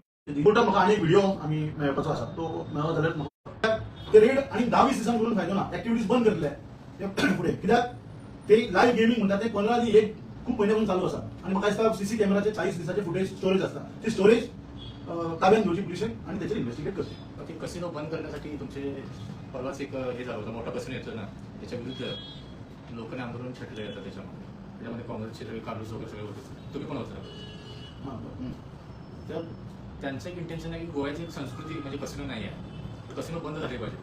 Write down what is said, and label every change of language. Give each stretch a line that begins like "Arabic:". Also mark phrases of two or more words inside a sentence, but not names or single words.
Konkani: रिपोर्टाक म्हाका आनी एक व्हिडिओ आमी मेळपाचो आसा तो मेळ्ळो जाल्यार म्हाका ते रेड आणि 10-20 दिसांक करून फायदो ना. एक्टिविटीज बंद करतले ते फुडें कित्याक ते
English: live gaming
Konkani: म्हणटा ते 15 दीस एक खूप महिन्यापासून चालू आसा आणि म्हाका दिसता CC कॅमेराचे 40 दिसाचे फुटेज स्टोरेज आसता. ती स्टोरेज ताब्यात घेवची पुलिशेन आणि त्याचेर इन्व्हेस्टिगेट करची.
Marathi: कसिनो बंद करण्यासाठी तुमचे परवाच एक हे झालं होतं मोठा कसिनो येतो ना त्याच्या विरुद्ध लोकांनी आंदोलन छेडलं जातं. त्याच्यामध्ये काँग्रेसचे सगळे कालूस वगैरे सगळे होते. तुम्ही पण होता. तर त्यांचं एक इंटेन्शन आहे की गोव्याची एक संस्कृती म्हणजे कसिनो नाही आहे, कसिनो बंद झाले पाहिजे.